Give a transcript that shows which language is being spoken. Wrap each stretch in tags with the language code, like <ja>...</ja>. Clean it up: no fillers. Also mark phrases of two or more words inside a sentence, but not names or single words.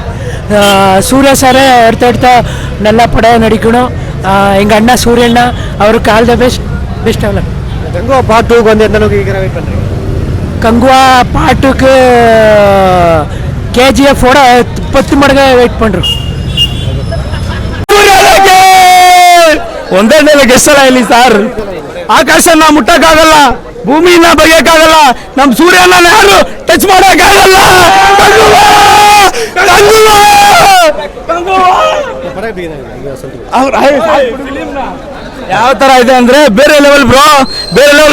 <ta>சூர்யா சாரை அடுத்தடுத்த நல்ல படம் நடிக்கணும். எங்கள் அண்ணா சூரியண்ணா அவருக்கு</ta> <en>all the best</en> <ta>ஆகல. கங்குவா பார்ட் 2க்கு வந்து எந்த அளவுக்கு வெயிட் பண்ணுறீங்க? கங்குவா பாட்டுக்கு கேஜிஎஃபோட 10 மடங்கு வெயிட் பண்ணுறோம்.</ta> <kn>ಒಂದೇ ಗೆಸ್ಟ್ ಎಲ್ಲ ಇಲ್ಲಿ ಸರ್. ಆಕಾಶನ ಮುಟ್ಟಕ್ಕಾಗಲ್ಲ, ಭೂಮಿನ ಬಗೆಯಕ್ಕಾಗಲ್ಲ, ನಮ್ಮ ಸೂರ್ಯನ ಯಾರು ಟಚ್ ಮಾಡೋಕ್ಕಾಗಲ್ಲ. ಯಾವ ತರ ಇದೆ ಅಂದ್ರೆ ಬೇರೆ</kn> <en>level bro,</en> <kn>ಬೇರೆ ಲೆವೆಲ್.</kn>